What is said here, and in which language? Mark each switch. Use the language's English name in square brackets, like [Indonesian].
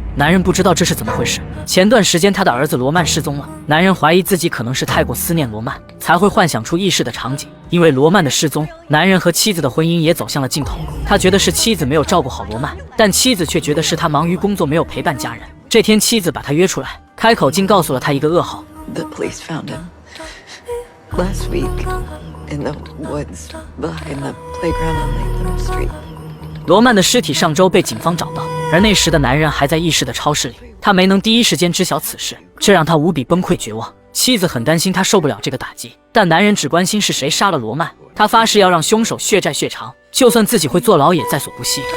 [Chinese] 男人不知道这是怎么回事。前段时间他的儿子罗曼失踪了，男人怀疑自己可能是太过思念罗曼，才会幻想出意识的场景。因为罗曼的失踪，男人和妻子的婚姻也走向了尽头。他觉得是妻子没有照顾好罗曼，但妻子却觉得是他忙于工作没有陪伴家人。这天妻子把他约出来，开口竟告诉了他一个噩耗。 [English] The police found him last week in the woods behind the playground on Latham Street. [Chinese] 罗曼的尸体上周被警方找到，而那时的男人还在意识的超市里，他没能第一时间知晓此事，这让他无比崩溃绝望。妻子很担心他受不了这个打击，但男人只关心是谁杀了罗曼，他发誓要让凶手血债血偿，就算自己会坐牢也在所不惜。